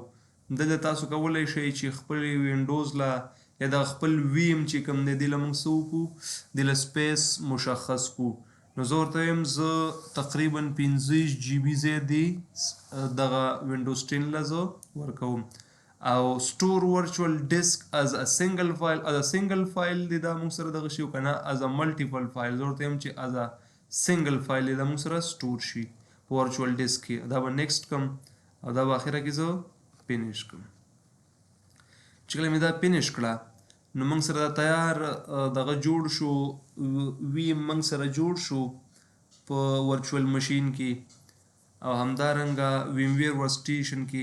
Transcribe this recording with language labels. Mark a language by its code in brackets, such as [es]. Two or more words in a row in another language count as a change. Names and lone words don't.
[ps] دلته تاسو کولی شئ چې خپل وینډوز له یا د خپل ویم چې کوم دی دې له موږ څه وکړو، دې له سپیس مشخص کړو. نو زه ورته وایم زه تقریبا 50 GB ځای دی دغه وینډوز 10 له زه ورکوم. [en] او store virtual disk as a single file as a single file, از ا سنگل فایل [ps] دی دا موږ سره دغه شي، او که نه [en] as a multiple file. [ps] زه ورته وایم چې [en] as a single file [ps] دی دا موږ سره سټور شي په [en] virtual disk [ps] کې. دا به نیکسټ کړم او دا به اخره کې زه فینش کړم. چې کله مې دا فینش کړه نو موږ سره دا تیار دغه جوړ شو، ویم موږ سره جوړ شو په [en] virtual machine [ps] کې او همدارنګه ویم ویر ورسټیشن کې.